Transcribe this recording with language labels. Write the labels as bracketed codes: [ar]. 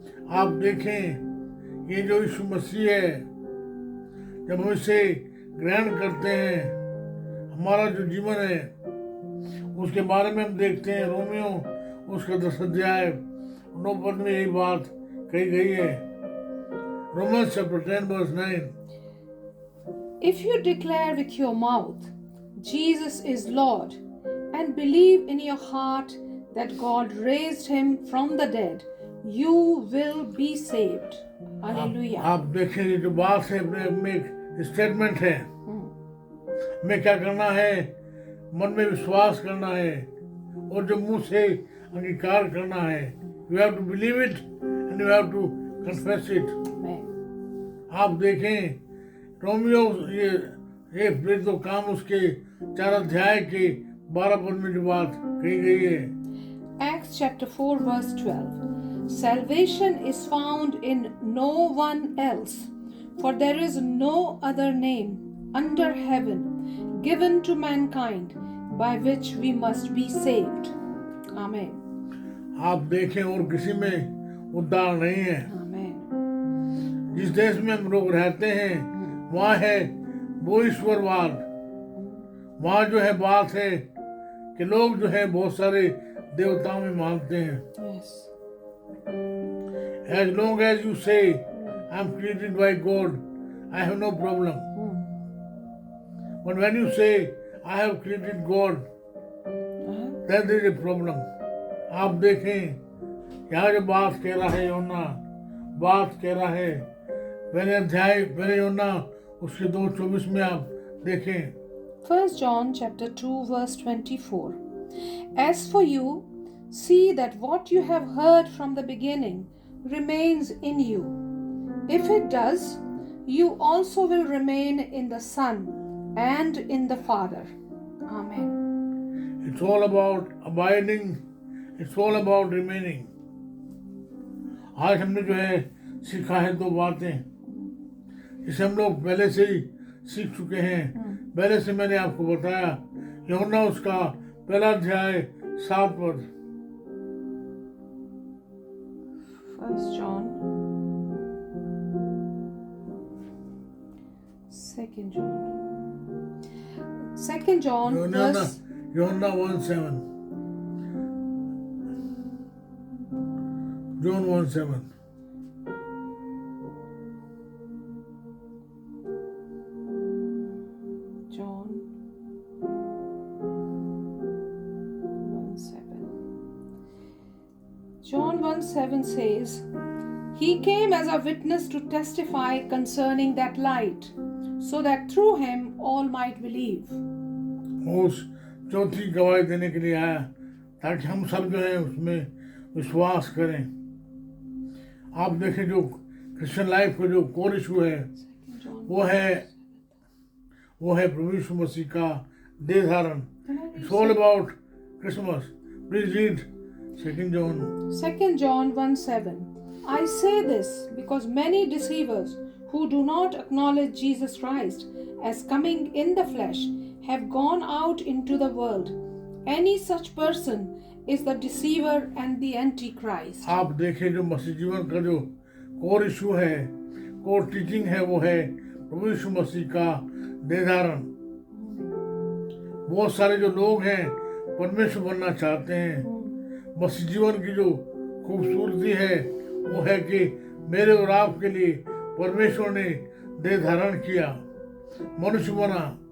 [hi] आप देखें ये जो यीशु मसीह है, जब हम इसे ग्रहण करते हैं, हमारा जो जीवन है उसके बारे में हम देखते हैं. रोमियो उसका 10 अध्याय 9 पद में यही बात कही गई है. [en] Romans chapter 10 verse 9. If you declare with your mouth, Jesus is Lord, and believe in your heart that God raised him from the dead, you will be saved. Hallelujah. [hi] आप देखें ये जो बात है अपने में एक स्टेटमेंट है. हमें क्या करना है? मन में विश्वास करना है और जो मुंह से अंगीकार करना है. [en] You have to believe it and you have to confess it. [hi] आप देखें रोमियो ये तो काम उसके 4 अध्याय के 12 पद में जो बात कही गई है. [en] Acts chapter 4 verse 12. Salvation is found in no one else, for there is no other name under heaven given to mankind by which we must be saved. Amen. [hi] आप देखें और किसी में उद्धार नहीं है. [en] Amen. [hi] जिस देश में हम लोग रहते हैं वहाँ है वो ईश्वरवाद. वहाँ जो है बात है कि लोग जो है बहुत सारे देवताओं में मानते हैं. [en] Yes. As long as you say I am created by God, I have no problem. But when you say I have created God, then there is a problem. [hi] आप देखें यहाँ जो बात कह रहा है यूहन्ना, बात कह रहा है पहले यूहन्ना उसके 2:24 में आप देखें. [en] 1 John chapter 2 verse 24. As for you, see that what you have heard from the beginning remains in you. If it does, you also will remain in the Son and in the Father. Amen. It's all about abiding. It's all about remaining. [hi] आज हमने जो है सीखा है 2 बातें जिसे हम लोग पहले से ही सीख चुके हैं. पहले से मैंने आपको बताया यूहन्ना उसका 1 अध्याय 7 पद. [en] 1 John, 2 John, 2 John verse [hi] यूहन्ना 1:7. [en] John 1:7. John 1:7. John 1:7 says, He came as a witness to testify concerning that light, so that through him all might believe. [hi] उस चौथी गवाही देने के लिए आया ताकि हम सब जो है उसमें विश्वास करें. आप देखें जो क्रिश्चियन लाइफ का जो कोर इशू है वो है प्रभु यीशु मसीह का देह धारण. [en] It's all about Christmas. Please read 2 John. 2 John 1:7. I say this because many deceivers who do not acknowledge Jesus Christ as coming in the flesh have gone out into the world. Any such person is the deceiver and the antichrist. [hi] आप देखें जो मसीह जीवन का जो core issue है, core teaching है वो है प्रभु यीशु मसीह का देह धारण. बहुत सारे जो लोग हैं परमेश्वर बनना चाहते हैं. मसीह जीवन की जो खूबसूरती है वो है कि मेरे और आपके लिए परमेश्वर ने देह धारण किया, मनुष्य बना.